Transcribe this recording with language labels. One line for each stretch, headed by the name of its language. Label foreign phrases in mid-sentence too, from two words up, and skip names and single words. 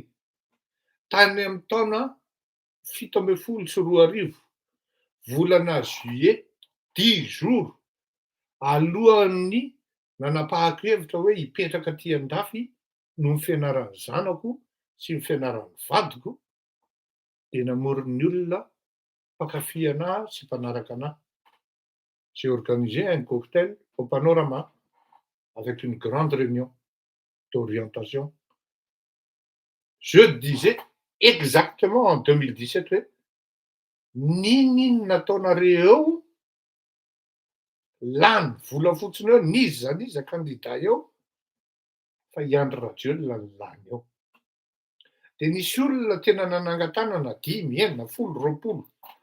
Malagasy: Tany amin'ny taona 17 volana juillet 10 jours alohan'ny nanapahako-hevitra hoe hipetraka aty Andafy noho ny fianaran'ny zanako sy ny fianaran'ny vadiko, de namoron'ny olona mpankafy anahy sy mpanaraka anahy.
French: J'ai organisé un cocktail au Panorama avec une grande réunion d'orientation. Je disais exactement en 2017
Malagasy: hoe ninona nataonareo lany vola fotsiny eo, niza candidat eo fa i Andry Rajoelina no lany eo. De nisy olona tena nanangan-tanana 5, 10, 10, 20.